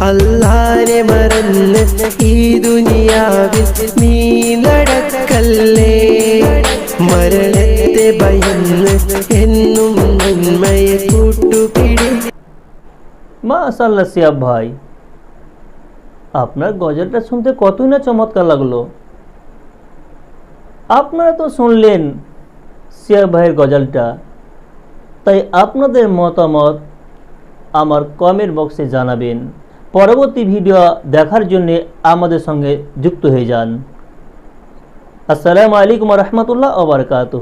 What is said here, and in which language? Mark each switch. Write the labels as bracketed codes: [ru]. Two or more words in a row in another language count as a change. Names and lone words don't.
[ml] അല്ലാഹനെ മറന്ന് ഈ ദുനിയാവിൽ നീ നടക്കല്ലേ. മരണത്തെ ഭയന്ന് എന്നും നന്മയെ കൂട്ടുപിടി. [bn] মাশাআল্লাহ সিয়াব ভাই, আপনার গজলটা শুনতে কতই না চমৎকার লাগলো। আপনারা তো শুনলেন সিয়াব ভাইয়ের গজলটা, তাই আপনাদের মতামত আমার কমেন্ট বক্সে জানাবেন। পরবর্তী ভিডিও দেখার জন্য আমাদের সঙ্গে যুক্ত হয়ে যান। [ar] السلام عليكم و رحمة الله و بركاته.